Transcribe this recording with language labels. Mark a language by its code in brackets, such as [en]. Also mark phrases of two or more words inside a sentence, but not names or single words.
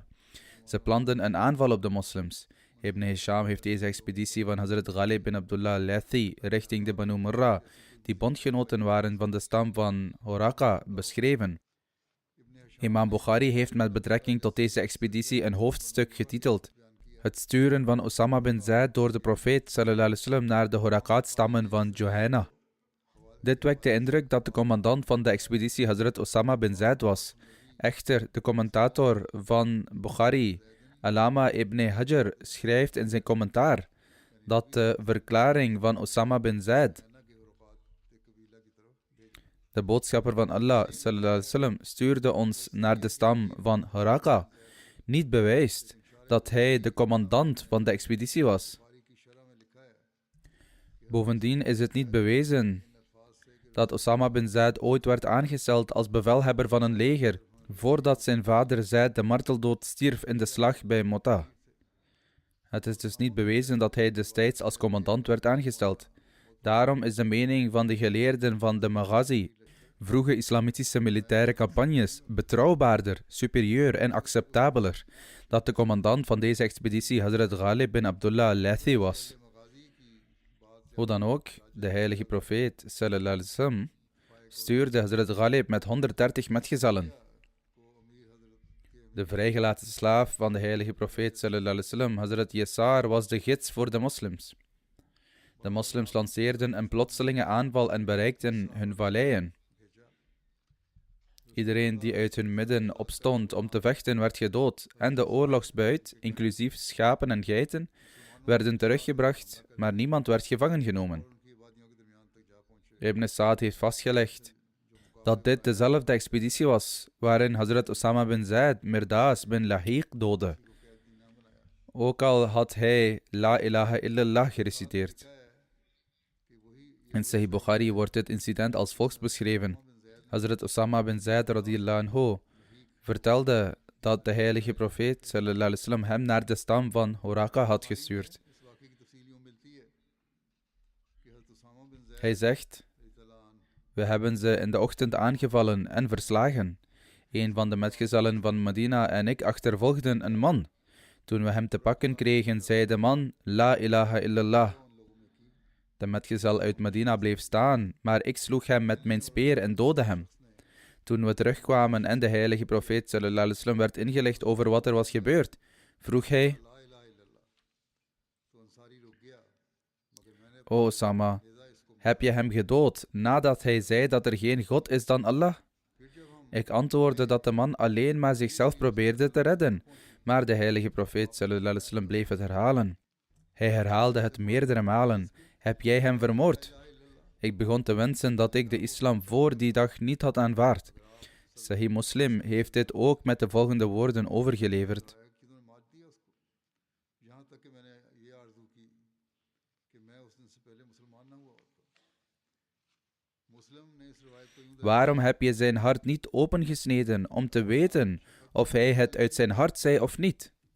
[nl] Ze planden een aanval op de moslims. Ibn Hisham heeft deze expeditie van Hazrat Ghalib bin Abdullah al-Lathi richting de Banu Murra, die bondgenoten waren van de stam van Horaqa, beschreven. Imam Bukhari heeft met betrekking tot deze expeditie een hoofdstuk getiteld: Het sturen van Osama bin Zaid door de profeet [ar] صلى الله عليه وسلم [nl] naar de Horaqat-stammen van Juhayna. Dit wekt de indruk dat de commandant van de expeditie Hazrat Osama bin Zaid was. Echter, de commentator van Bukhari, Alama ibn Hajar, schrijft in zijn commentaar dat de verklaring van Osama bin Zaid, de boodschapper van Allah, [ar] صلى الله عليه وسلم, [nl] stuurde ons naar de stam van Horaka, niet bewijst dat hij de commandant van de expeditie was. Bovendien is het niet bewezen dat Osama bin Zaid ooit werd aangesteld als bevelhebber van een leger, voordat zijn vader Zaid de marteldood stierf in de slag bij Mu'tah. Het is dus niet bewezen dat hij destijds als commandant werd aangesteld. Daarom is de mening van de geleerden van de Maghazi, vroege islamitische militaire campagnes, betrouwbaarder, superieur en acceptabeler, dat de commandant van deze expeditie Hazrat Ghalib bin Abdullah al-Laythi was. Hoe dan ook, de heilige profeet [ar] صلى الله عليه وسلم [nl] stuurde Hazrat Ghalib met 130 metgezellen. De vrijgelaten slaaf van de heilige profeet [ar] صلى الله عليه وسلم, [nl] Hazrat Yasar, was de gids voor de moslims. De moslims lanceerden een plotselinge aanval en bereikten hun valleien. Iedereen die uit hun midden opstond om te vechten werd gedood en de oorlogsbuit, inclusief schapen en geiten, werden teruggebracht, maar niemand werd gevangen genomen. Ibn Sa'd heeft vastgelegd dat dit dezelfde expeditie was waarin Hazrat Osama bin Zaid Mirdaas bin Lahiq doodde, ook al had hij [ar] لا إله إلا الله [nl] gereciteerd. In Sahih Bukhari wordt dit incident als volgt beschreven. Hazrat Osama bin Zaid [ar] رضي الله عنه [nl] vertelde dat de heilige profeet [ar] صلى الله عليه وسلم [nl] hem naar de stam van Horaka had gestuurd. Hij zegt: we hebben ze in de ochtend aangevallen en verslagen. Een van de metgezellen van Medina en ik achtervolgden een man. Toen we hem te pakken kregen, zei de man: [ar] لا إله إلا الله. [nl] De metgezel uit Medina bleef staan, maar ik sloeg hem met mijn speer en doodde hem. Toen we terugkwamen en de heilige profeet [ar] صلى الله عليه وسلم [nl] werd ingelicht over wat er was gebeurd, vroeg hij: O Osama, heb je hem gedood nadat hij zei dat er geen God is dan Allah? Ik antwoordde dat de man alleen maar zichzelf probeerde te redden, maar de heilige profeet [ar] صلى الله عليه وسلم [nl] bleef het herhalen. Hij herhaalde het meerdere malen: heb jij hem vermoord? Ik begon te wensen dat ik de islam voor die dag niet had aanvaard. Sahih Muslim heeft dit ook met de volgende woorden overgeleverd. Waarom heb je zijn hart niet opengesneden om te weten of hij het uit zijn hart zei of niet?